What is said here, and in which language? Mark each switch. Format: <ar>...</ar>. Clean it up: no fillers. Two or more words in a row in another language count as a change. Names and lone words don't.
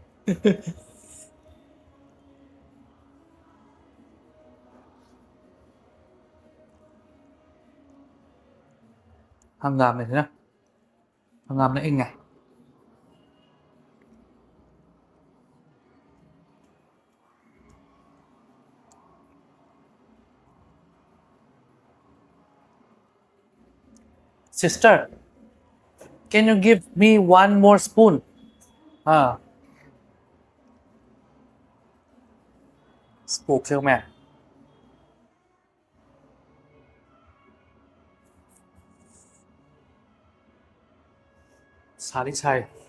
<mni>ꯍꯪꯒꯥꯝꯅꯤꯁꯤꯅ ꯍꯪꯒꯥꯝꯅ ꯏꯪꯉꯦ</mni> <en>ꯁꯤꯁꯇꯔ can you give me one more spoon</en> <mni>ꯄꯣꯛꯁꯦ ꯃꯌꯥꯝ ꯁꯥꯗꯤ ꯁꯥꯏ</mni>